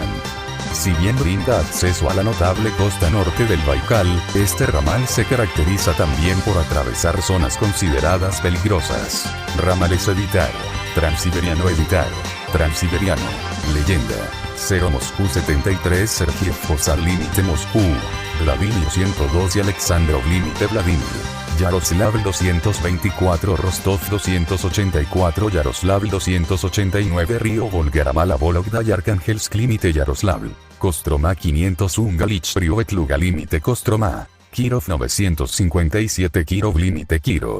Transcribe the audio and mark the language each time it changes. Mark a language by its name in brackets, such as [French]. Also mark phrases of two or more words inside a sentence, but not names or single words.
[Spanish] Si bien brinda acceso a la notable costa norte del Baikal, este ramal se caracteriza también por atravesar zonas consideradas peligrosas. Ramales evitar. Transiberiano evitar. Transiberiano. Leyenda. 0 Moscú 73 Sergiev Posad límite Moscú. Vladimir 112 Alexandrov límite Vladimir. Yaroslav 224 Rostov 284 Yaroslav 289 Río Volga Ramala Vologda y Archangelsk límite Yaroslav. Kostroma 501 Galich Privet Luga límite Kostroma. Kirov 957 Kirov límite Kirov.